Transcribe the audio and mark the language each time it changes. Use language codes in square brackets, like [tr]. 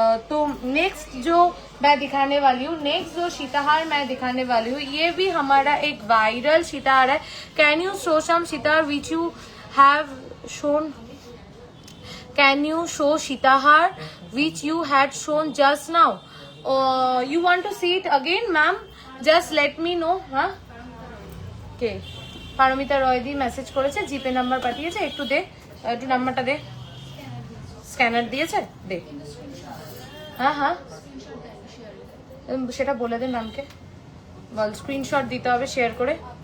[hi] तो नेक्स्ट जो मैं दिखाने वाली हूँ, नेक्स्ट जो सीताहार मैं दिखाने वाली हूँ, ये भी हमारा एक वायरल सीताहार है। [en] Can you show some सीताहार which you have shown? Can you show सीताहार which you had shown just now? You want to see it again, ma'am? Just let me know. हाँ, [bn] কে? পারমিতা রয় দি মেসেজ করেছে, জিপে নাম্বার পাঠিয়েছে, একটু দে, একটু নাম্বারটা দে। Scanner দিয়েছে, দে। হ্যাঁ হ্যাঁ, সেটা বলে দে ম্যামকে, বল স্ক্রিনশট দিতে হবে শেয়ার করে।